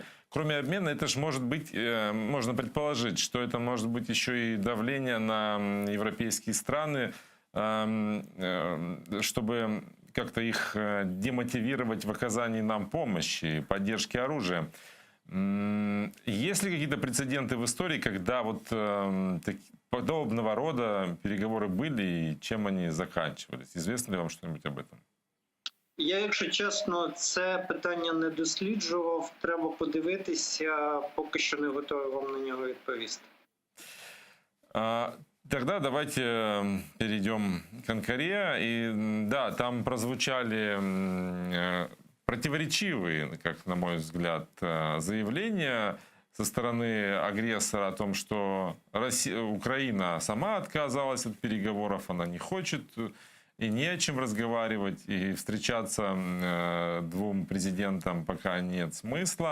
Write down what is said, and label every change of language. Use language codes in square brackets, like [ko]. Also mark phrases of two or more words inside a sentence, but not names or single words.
[ru] Кроме обмена, это же может быть, можно предположить, что это может быть еще и давление на европейские страны, чтобы как-то их демотивировать в оказании нам помощи, поддержки оружия. Есть ли какие-то прецеденты в истории, когда вот подобного рода переговоры были и чем они заканчивались? Известно ли вам что-нибудь об этом? [uk] Я, якщо чесно, це питання не досліджував. Треба подивитися, поки що не готовий вам на нього відповісти. [ru] Тогда давайте перейдем к Анкаре. И да, там прозвучали противоречивые, как на мой взгляд, заявления со стороны агрессора о том, что Украина сама отказалась от переговоров, она не хочет и не о чем разговаривать, и встречаться двум президентам пока нет смысла.